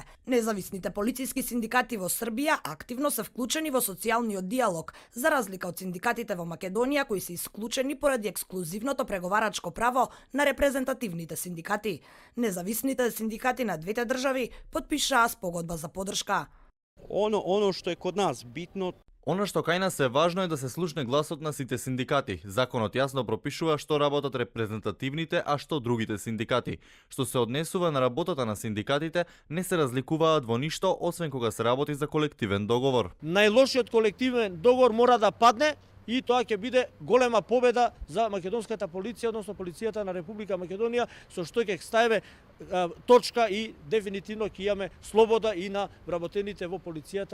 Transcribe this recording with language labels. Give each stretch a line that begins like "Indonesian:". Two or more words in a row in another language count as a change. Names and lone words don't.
Macedonian: Независните полициски синдикати во Србија активно се вклучени во социјалниот диалог, за разлика од синдикатите во Македонија кои се исклучени поради ексклузивното преговарачко право на репрезентативните синдикати. Независните синдикати на двете држави потпишаа спогодба за поддршка.
Serbian: Ono što je kod nas bitno.
Macedonian: Она што кај нас е важно е да се слушне гласот на сите синдикати. Законот јасно пропишува што работат репрезентативните, а што другите синдикати. Што се однесува на работата на синдикатите, не се разликуваат во ништо, освен кога се работи за колективен договор. Најлошиот колективен договор мора да падне и тоа ќе биде голема победа за македонската полиција, односно полицијата на Република Македонија, со што ќе ставиме точка и дефинитивно ќе имаме слобода и на вработените во полицијата.